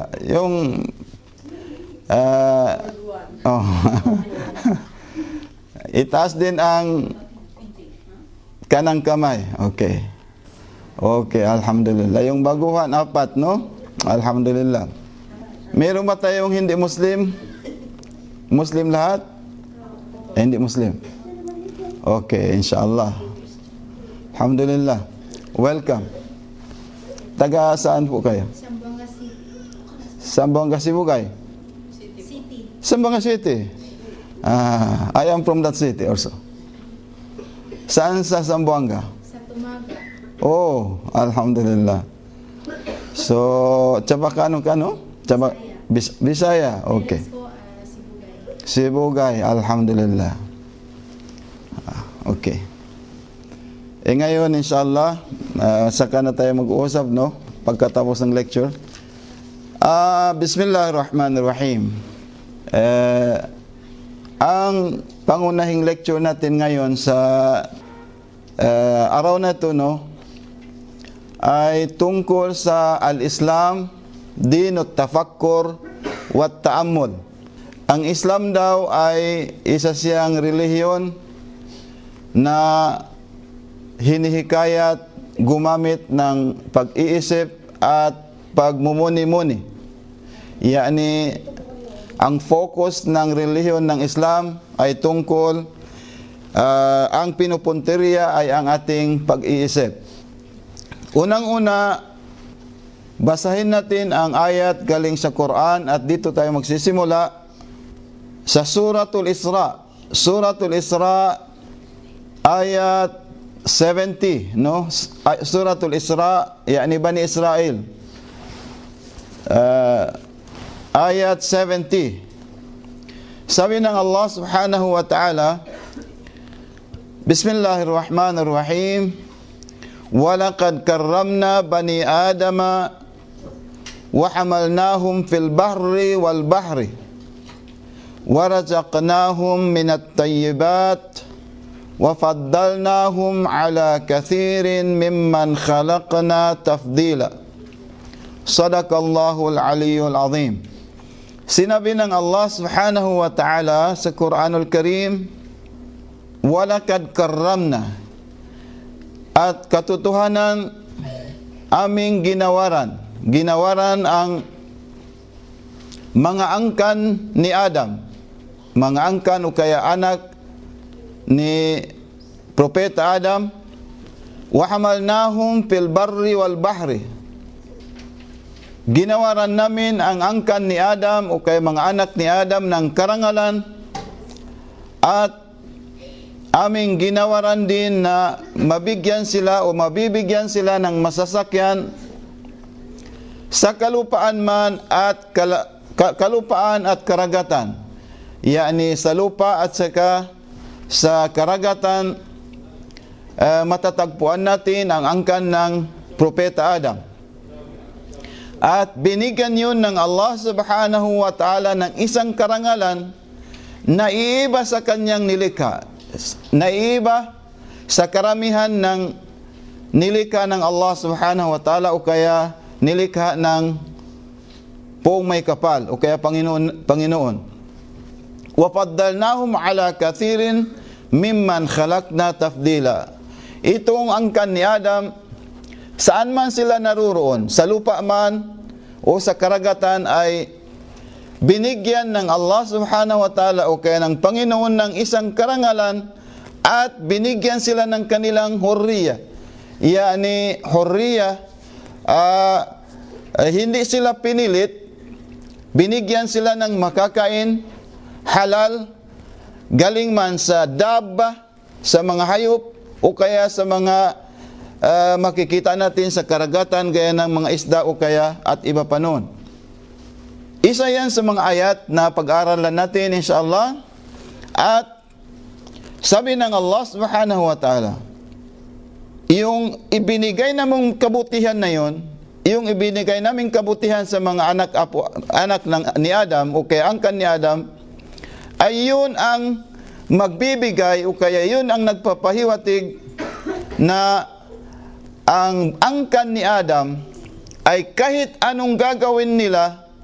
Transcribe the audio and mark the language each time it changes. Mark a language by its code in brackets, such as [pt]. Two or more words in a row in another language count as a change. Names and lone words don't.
[tl] Yung itaas din ang kanang kamay. Okay. Okay, alhamdulillah. Yung baguhan, 4, no? Alhamdulillah. Meron ba tayong hindi Muslim? Muslim lahat? Hindi Muslim. Okay, inshallah. Alhamdulillah. Welcome. Taga saan po kayo? Zamboanga City. Zamboanga Cebu kayo? City. [en] Zamboanga City. I am from that city also. [tl] Saan sa Zamboanga? Sa Tumaga. Oh, alhamdulillah. So, Chaba kano? Chaba Bisaya. Okay. Parents ko, Sibugay. Sibugay, alhamdulillah. Okay. Ngayon, inshallah, saka na tayo mag-uusap, no? Pagkatapos ng lecture. Bismillahirrahmanirrahim. Ang pangunahing lecture natin ngayon sa araw na ito, no, ay tungkol sa [ar] الإسلام دين التفكر والتأمل. [tl] Ang Islam daw ay isa siyang relihiyon na hinihikayat gumamit ng pag-iisip at pagmumuni-muni. Yani, ang focus ng relihiyon ng Islam ay tungkol, ang pinupunteriya ay ang ating pag-iisip. Unang-una, basahin natin ang ayat galing sa Quran at dito tayo magsisimula sa Suratul Isra. Suratul Isra, ayat 70, no? Suratul Isra, yani Bani Israel. Ayat 70. Sabi ng Allah [ar] سبحانه وتعالى, [tl] Bismillahirrahmanirrahim. [ar] ولقد كرمنا بني آدم وحملناهم في البحر والبحر ورزقناهم من الطيبات وفضلناهم على كثير ممن خلقنا تفضيلا. صدق الله العلي العظيم. [tl] Sinabi ng Allah [ar] سبحانه وتعالى [tl] sa [ar] القرآن الكريم, ولقد كرمنا, [tl] at katotohanan aming ginawaran ang mga angkan ni Adam, mga angkan o kaya anak ni Propeta Adam, [ar] وحملناهم في البر والبحر, [tl] ginawaran namin ang angkan ni Adam o kaya mga anak ni Adam ng karangalan, at aming ginawaran din na mabigyan sila o mabibigyan sila ng masasakyan sa kalupaan man at kalupaan at karagatan, yani sa lupa at saka sa karagatan. Matatagpuan natin ang angkan ng Propeta Adam, at binigyan yun ng Allah [ar] سبحانه وتعالى [tl] ng isang karangalan na iiba sa kanyang nilikha, naiba sa karamihan ng nilikha ng Allah [ar] سبحانه وتعالى [tl] o kaya nilikha ng poong may kapal o kaya Panginoon. [ar] وفضلناهم على كثير ممن خلقنا تفضيلا. [tl] Itong angkan ni Adam, saan man sila naruroon, sa lupa man o sa karagatan, ay binigyan ng Allah [ar] سبحانه وتعالى [tl] o kaya ng Panginoon ng isang karangalan, at binigyan sila ng kanilang hurriya. Yani hurriya, hindi sila pinilit, binigyan sila ng makakain halal, galing man sa dabba, sa mga hayop o kaya sa mga makikita natin sa karagatan gaya ng mga isda o kaya at iba pa noon. Isa yan sa mga ayat na pag-aralan natin insyaAllah. At sabi ng Allah [ar] سبحانه وتعالى, [tl] yung ibinigay namong kabutihan na yon, yung ibinigay naming kabutihan sa mga anak ni Adam o kaya angkan ni Adam, ay yun ang magbibigay o kaya yun ang nagpapahiwatig na ang angkan ni Adam ay kahit anong gagawin nila,